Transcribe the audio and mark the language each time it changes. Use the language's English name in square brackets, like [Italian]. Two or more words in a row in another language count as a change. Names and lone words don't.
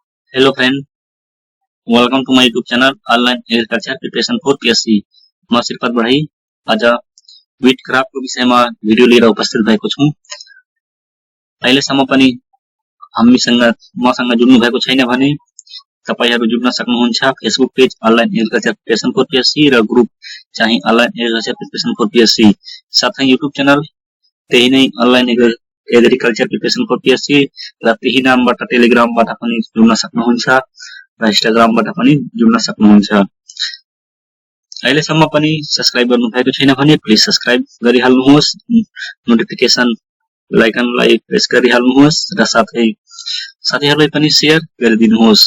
[English] Hello friend, welcome to my YouTube channel Online Agriculture Preparation for PSC. [Nepali] मैं श्रीपाद बढ़ाई आज [English] wheat crop [Nepali] विषय में वीडियो लिएर उपस्थित भएको छु। अहिलेसम्म पनि मसँग जुड्नु भएको छैन भने तपाईहरु जुड्न सक्नुहुन्छ। फेसबुक पेज ऑनलाइन एग्रीकल्चर प्रिपरेशन फॉर पीएससी र ग्रुप चाहिँ ऑनलाइन एग्रीकल्चर प्रिपरेशन फॉर पीएससी, साथै यूट्यूब चैनल त्यही नै ऑनलाइन एग्रीकल्चर प्रिपरेशन फॉर पीएससी र त्यही नामबाट टेलिग्रामबाट पनि जुड्न सक्नुहुन्छ र इन्स्टाग्रामबाट पनि जुड्न सक्नुहुन्छ। अहिलेसम्म पनि सब्स्क्राइब गर्नु भएको छैन भने प्लिज सब्स्क्राइब गरिहाल्नुहोस्, [English] notification bell [Nepali] आइकनलाई प्रेस गरिहाल्नुहोस् र साथीहरुलाई पनि शेयर गरिदिनुहोस्।